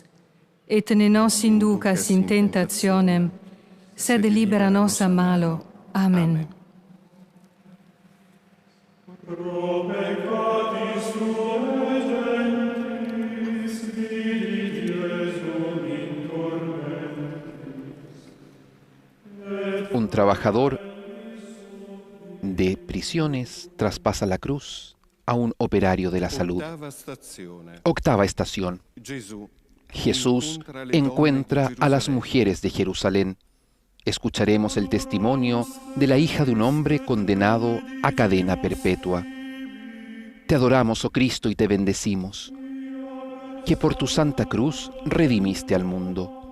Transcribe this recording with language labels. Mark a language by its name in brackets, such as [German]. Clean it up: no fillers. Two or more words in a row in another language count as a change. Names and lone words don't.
[Latin] Et ne nos inducas in tentationem, sed libera nos a malo. Amen. Pro peccatis tuae gentis, vidi Jesum in tormentis. [Spanish] Un trabajador de prisiones traspasa la cruz a un operario de la salud. [Italian] Ottava stazione. [Spanish] Octava estación. Gesù Jesús encuentra a las mujeres de Jerusalén. Escucharemos el testimonio de la hija de un hombre condenado a cadena perpetua. Te adoramos, oh Cristo, y te bendecimos, que por tu santa cruz redimiste al mundo.